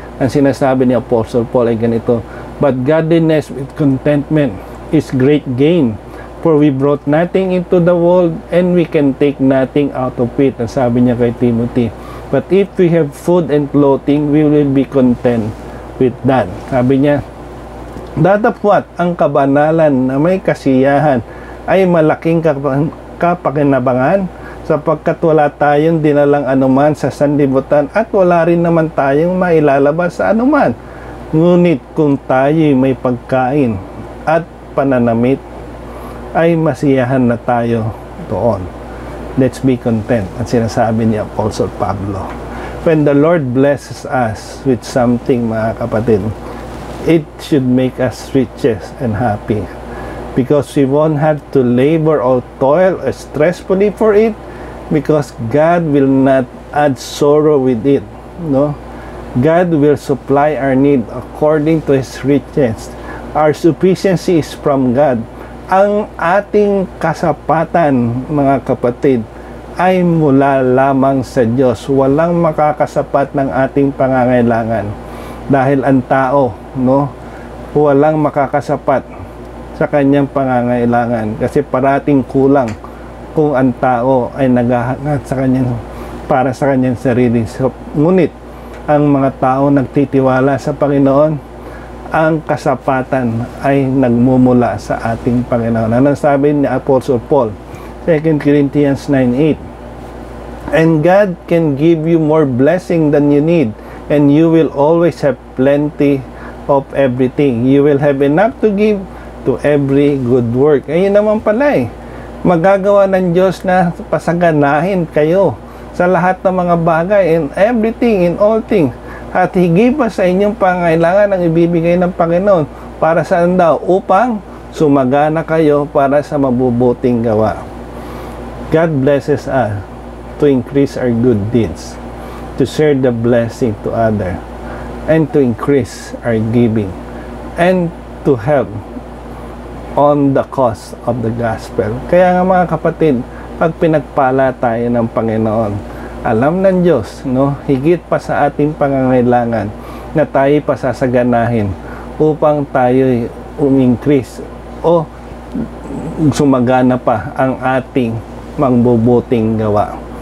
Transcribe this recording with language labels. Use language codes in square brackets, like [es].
[tl] Ang sinasabi ni Apostle Paul ay ganito, [en] but godliness with contentment is great gain, for we brought nothing into the world and we can take nothing out of it. [tl] Ang sabi niya kay Timothy, [en] but if we have food and clothing, we will be content with that. [tl] Sabi niya, datapwat ang kabanalan na may kasiyahan ay malaking kapakinabangan, sapagkat wala tayong dinalang anuman sa sanlibutan at wala rin naman tayong mailalabas sa anuman. Ngunit kung tayo'y may pagkain at pananamit, ay masiyahan na tayo doon. [en] Let's be content. [tl] At sinasabi ni Apostle Pablo, [en] when the Lord blesses us with something, [tl] mga kapatid, [en] it should make us riches and happy, because we won't have to labor or toil stressfully for it, because God will not add sorrow with it, no? God will supply our need according to His riches. Our sufficiency is from God. [tl] Ang ating kasapatan, mga kapatid, ay mula lamang sa Diyos. Walang makakasapat ng ating pangangailangan. Dahil ang tao, no, walang makakasapat sa kanyang pangangailangan, kasi parating kulang kung ang tao ay naghahangad sa kanyang, para sa kanyang sarili. So, ngunit ang mga tao nagtitiwala sa Panginoon, ang kasapatan ay nagmumula sa ating Panginoon. Ano sabi ni Apostle Paul? [en] 2 Corinthians 9:8, and God can give you more blessing than you need, and you will always have plenty of everything. You will have enough to give to every good work. [tl] Ayun naman pala magagawa ng Diyos na pasaganahin kayo sa lahat ng mga bagay, [en] in everything, in all things. [tl] At higit pa sa inyong pangailangan ang ibibigay ng Panginoon. Para saan daw? Upang sumagana kayo para sa mabubuting gawa. [en] God blesses us to increase our good deeds, to share the blessing to others, and to increase our giving, and to help on the cause of the gospel. [tl] Kaya nga, mga kapatid, pag pinagpala tayo ng Panginoon, alam ng Diyos, no, higit pa sa ating pangangailangan, na tayo pasasaganahin upang tayo increase o sumagana pa ang ating magbubuting gawa.